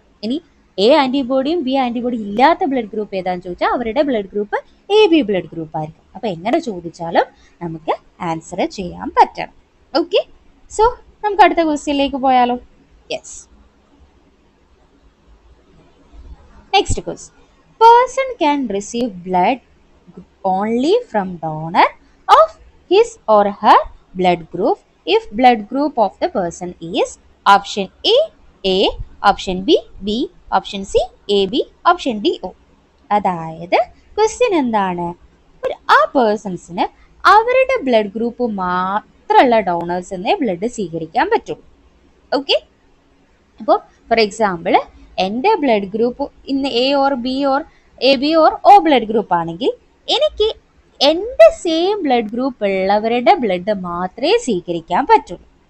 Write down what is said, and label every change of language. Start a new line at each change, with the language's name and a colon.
Malayalam: ഇനി A ആന്റിബോഡിയും B antibody ഇല്ലാത്ത blood group ഏതാന്ന് ചോദിച്ചാൽ അവരുടെ blood group A B blood group ആയിരിക്കും. അപ്പൊ എങ്ങനെ ചോദിച്ചാലും നമുക്ക് ആൻസർ ചെയ്യാൻ പറ്റണം. ഓക്കെ. സോ നമുക്ക് അടുത്ത ക്വസ്റ്റ്യനിലേക്ക് പോയാലോ?
English: Yes. Next question. Person can receive blood only from donor of his or her blood group if blood group of the person is option A, option B, option C, AB, option D, O.
Malayalam: അതായത് question എന്താണ്? ആ പേഴ്സൺസിന് അവരുടെ blood group മാത്രമുള്ള ഡോണേഴ്സിനെ blood സ്വീകരിക്കാൻ പറ്റുള്ളൂ. Okay. അപ്പോൾ for example എൻ്റെ blood group ഇന്ന് A or B or A B or O blood group ആണെങ്കിൽ എനിക്ക് എൻ്റെ സെയിം ബ്ലഡ് ഗ്രൂപ്പ് ഉള്ളവരുടെ ബ്ലഡ് മാത്രമേ സ്വീകരിക്കാൻ പറ്റുള്ളൂ.